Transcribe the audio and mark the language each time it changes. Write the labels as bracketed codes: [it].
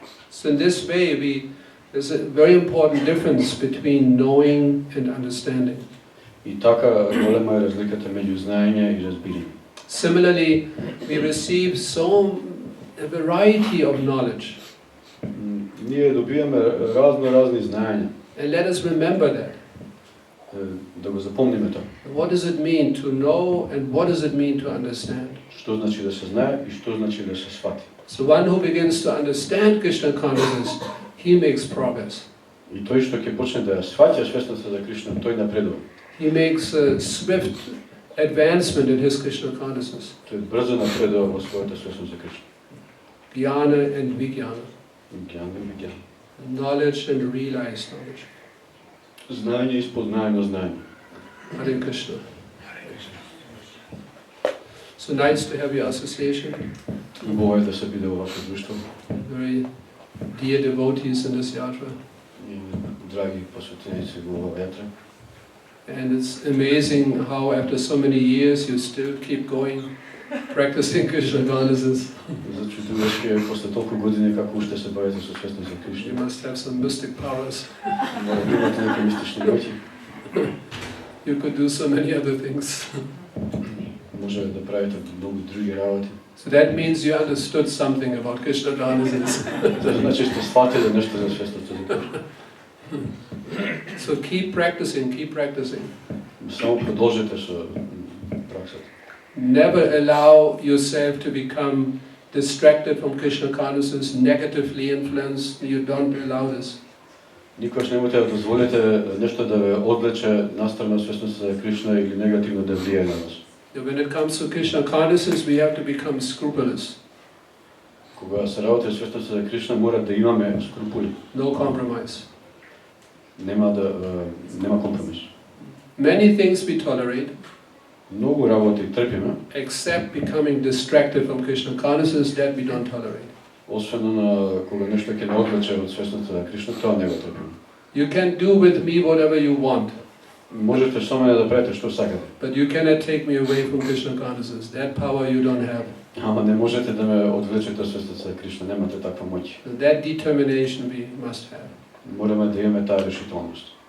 [en] So in this way, there's a very important difference between knowing and understanding. [mk] И така голема е разликата меѓу знаење и разбирање. [en] Similarly, we receive a variety of knowledge. [mk] Ние добиваме разни знаења. [en] And let us remember that. [mk] Да го запомниме тоа. [en] What does it mean to know and what does it mean to understand? [mk] Што значи да се знае и што значи да се свати. [en] So one who begins to understand Krishna consciousness, he makes progress. [mk] И тој што ќе почне да ја сваќа свесноста за Кришна, тој напредува. [en] He makes a swift advancement in his Krishna consciousness. [mk] Тој брзо напредува во својата свесност за Кришна. [en] Jnana and Vijnana. [mk] Ѓана и виѓана. [en] Knowledge and realized knowledge. [mk] Знаење и спознаено знаење. [en] Hare Krishna. So nice to have your association. [mk] Убаво е да се биде во ваше друштво. [en] Very dear devotees in this yatra. [mk] И драги посветеници во оваа јатра. [en] And it's amazing how after so many years you still keep going, practicing Krishna consciousness. [mk] Зачудуваш ке после толку години како уште се бавите со свесност за [en] You [mk] Кришна. [en] must have some mystic powers. [mk] Мора да имате некои мистични моќи. [en] You could do so many other things. [mk] Може да правите многу други работи. [en] So that means you understood something about Krishna consciousness. [mk] Тоа значи што сфатиле нешто за свесноста за Кришна. [en] So keep practicing. [mk] Само продолжете со праксата. [en] Never allow yourself to become distracted from Krishna consciousness, negatively influenced. You don't allow this. [mk] Никогаш немојте да дозволите нешто да ве одвлече настрана свесноста за Кришна или негативно да влијае на вас. [en] When it comes to Krishna consciousness, we have to become scrupulous. [mk] Кога се работи со свесноста за Кришна, мора да имаме скрупули. [en] No compromise. [mk] Нема компромис. [en] Many things we tolerate, [mk] Многу работи трпиме, [en] except becoming distracted from Krishna consciousness, that we don't tolerate. [mk] освен на кога нешто ќе не одвлече од свесноста за Кришна, тоа не го трпиме. [en] You can do with me whatever you want, [mk] Можете со мене да правите што сакате, [en] but you cannot take me away from Krishna consciousness. That power you don't have. [mk] ама не можете да ме одвлечете од свесноста за Кришна, немате таква моќ. [en] That determination we must have. [mk] Мораме да имаме таа решителност.